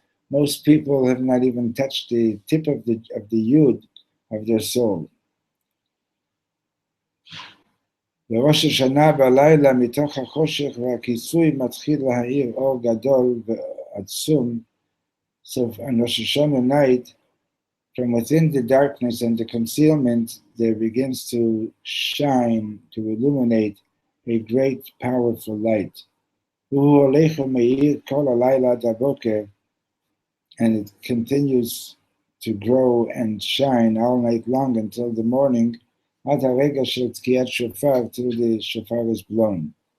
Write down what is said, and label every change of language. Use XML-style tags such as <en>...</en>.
<en>Most people have not even touched the tip of the yud of their soul.</en> <he>בראש השנה בלילה מתוך החושך והכיסוי מתחיל להאיר אור גדול ועצום.</he> <en>So on Rosh Hashanah night, from within the darkness and the concealment, there begins to shine, to illuminate a great, powerful light.</en> <he>והוא הולך ומאיר כל הלילה עד הבוקר,</he> <en>and it continues to grow and shine all night long until the morning,</en> <he>עד הרגע של תקיעת שופר,</he> <en>till the shofar is blown.</en>